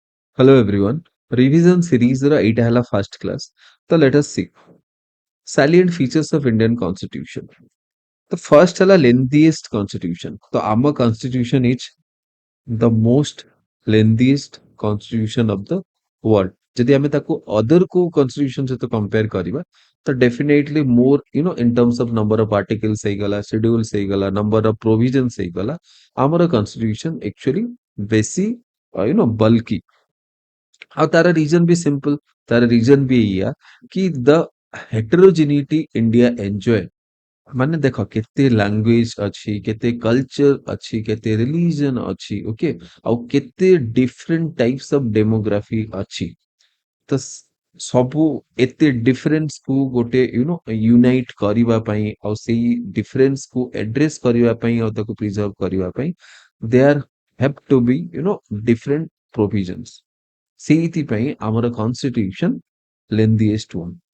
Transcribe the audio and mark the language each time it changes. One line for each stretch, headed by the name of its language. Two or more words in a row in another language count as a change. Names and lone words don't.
English: Hello everyone. Revision series
Odia: ର ଏଇଟା ହେଲା
English: first class. ତ let us see. Salient features of Indian Constitution. The first ହେଲା lengthiest constitution.
Odia: ତ ଆମ
English: constitution is the most lengthiest constitution of the world.
Odia: ଯଦି ଆମେ ତାକୁ
English: other କୋଉ constitution ସହିତ compare
Odia: କରିବା ତ
English: definitely more in terms of number of articles ହେଇଗଲା schedules ହେଇଗଲା number of
Odia: provisions ହେଇଗଲା ଆମର
English: constitution actually
Odia: ବେଶୀ bulky ଆଉ ତାର ରିଜନ ବି ସିମ୍ପଲ ତାର ରିଜନ ବି ଏଇଆ କି ଦ
English: heterogeneity India enjoy
Odia: ମାନେ ଦେଖ କେତେ ଲାଙ୍ଗୁଏଜ ଅଛି କେତେ କଲଚର ଅଛି କେତେ ରିଲିଜନ ଅଛି ଓକେ ଆଉ କେତେ
English: different types of demography
Odia: ଅଛି ତ ସବୁ ଏତେ ଡିଫରେନ୍ସ କୁ ଗୋଟେ ୟୁନାଇଟ କରିବା ପାଇଁ ଆଉ ସେଇ ଡିଫରେନ୍ସ କୁ ଆଡ୍ରେସ କରିବା ପାଇଁ ଆଉ ତାକୁ ପ୍ରିଜର୍ଭ କରିବା ପାଇଁ
English: there have to be different provisions
Odia: ସେଇଥିପାଇଁ ଆମର
English: constitution lengthiest one